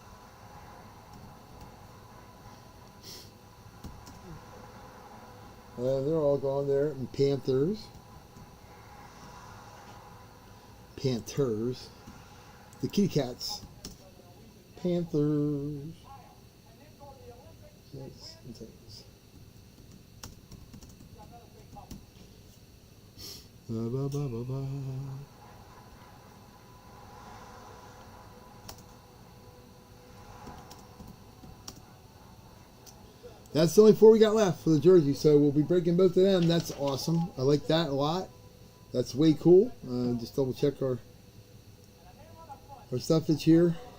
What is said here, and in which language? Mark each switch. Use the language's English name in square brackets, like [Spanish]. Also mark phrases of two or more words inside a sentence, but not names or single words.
[English] They're all gone there. And Panthers. The Kitty Cats. Panthers. Jets and Titans. Ba, ba, ba, ba, ba. That's the only 4 we got left for the jersey, so we'll be breaking both of them. That's awesome. I like that a lot. That's way cool. Just double check our stuff that's here.